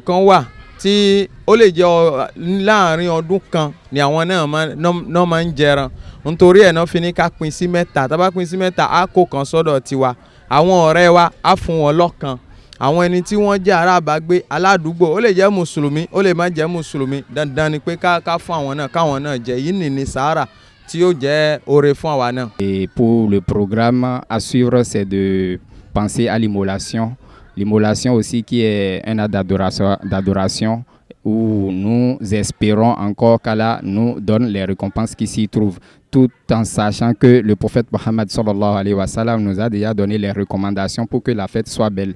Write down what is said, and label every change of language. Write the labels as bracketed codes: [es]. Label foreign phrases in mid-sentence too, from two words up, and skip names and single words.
[yo] kan wà tí ó lè jẹ́ láàrin ọdún kan ni àwọn náà máa ń jẹran nítorí ẹ̀ náà fi ní ká pín sí mẹ́ta tá bá pín sí mẹ́ta á kó kan sọ́dọ̀ tiwa àwọn ọ̀rẹ́ wa á fún wọn lọ́kan àwọn ẹni tí wọ́n jẹ́ arábàgbé aládùúgbò ó lè jẹ́ mùsùlùmí ó lè má jẹ́ mùsùlùmí dandan ni pé ká fún àwọn náà káwọn náà jẹ yìí ní sàárà tí ó jẹ́ oore fún àwa náà. [fr] Et pour le programme à suivre, c'est de penser à l'immolation. L'immolation aussi qui est un acte d'adoration où nous espérons encore qu'Allah nous donne les récompenses qui s'y trouvent, tout en sachant que le prophète Mohammed [ar] صلى الله عليه وسلم [fr] nous a déjà donné les recommandations pour que la fête soit belle.